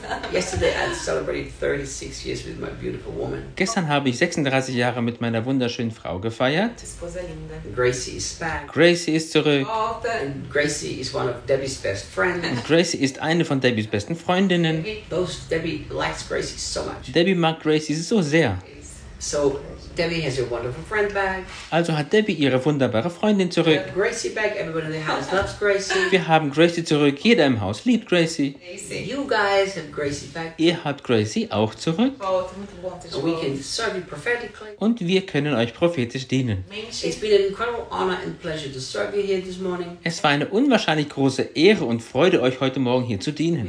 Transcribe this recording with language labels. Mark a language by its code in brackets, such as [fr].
[en] Yesterday I celebrated 36 years with my beautiful woman. [de] Gestern habe ich 36 Jahre mit meiner wunderschönen Frau gefeiert. [pt] Esposa linda. [en] Gracie is back. [de] Gracie ist zurück. Oh, [en] and Gracie is one of Debbie's best friends. [de] Und Gracie ist eine von Debbies besten Freundinnen. [en] Debbie likes Gracie so much. [de] Debbie mag Gracie so sehr. [en] So Debbie has her wonderful friend back. [de] Also hat Debbie ihre wunderbare Freundin zurück. [en] We have Gracie back. Everybody in the house loves Gracie. [de] Wir haben Gracie zurück. Jeder im Haus liebt Gracie. [en] You guys have Gracie back. [de] Ihr habt Gracie auch zurück. [en] And we can serve you prophetically. [de] Und wir können euch prophetisch dienen. [en] It's been an incredible honor and pleasure to serve you here this morning. [de] Es war eine unwahrscheinlich große Ehre und Freude, euch heute Morgen hier zu dienen.